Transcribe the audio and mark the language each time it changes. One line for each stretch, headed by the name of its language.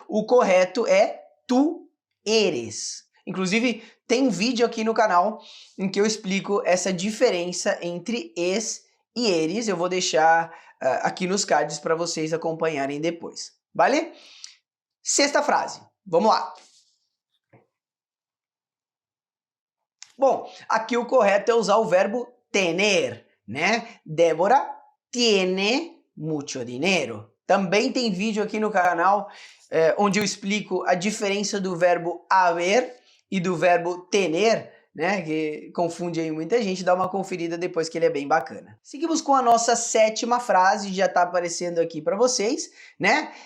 Portuguese: O correto é tu eres. Inclusive, tem vídeo aqui no canal em que eu explico essa diferença entre es e eres. Eu vou deixar aqui nos cards para vocês acompanharem depois, vale? Sexta frase, vamos lá. Bom, aqui o correto é usar o verbo tener, né?
Spanish: Débora tiene mucho dinero.
Portuguese: Também tem vídeo aqui no canal onde eu explico a diferença do verbo haver e do verbo tener, né? Que confunde aí muita gente. Dá uma conferida depois que ele é bem bacana. Seguimos com a nossa sétima frase, já está aparecendo aqui para vocês, né?